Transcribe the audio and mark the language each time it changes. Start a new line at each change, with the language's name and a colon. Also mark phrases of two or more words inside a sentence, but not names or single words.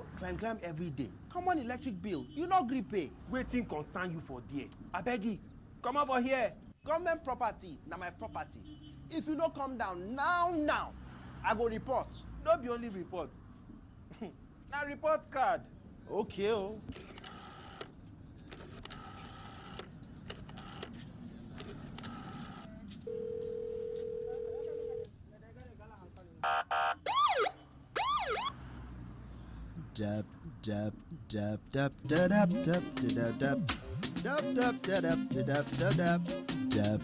Nigerian Pidgin: Climb every day. Come on, electric bill. You not gree pay. waiting concern you for there. I beg you, come over here. Government property, now my property. If you don't come down now, I go report. Don't be only report. Now report card. Okay, oh. Dab dab dab dab dab dab dab dab dab dab dab dab dab dab dab.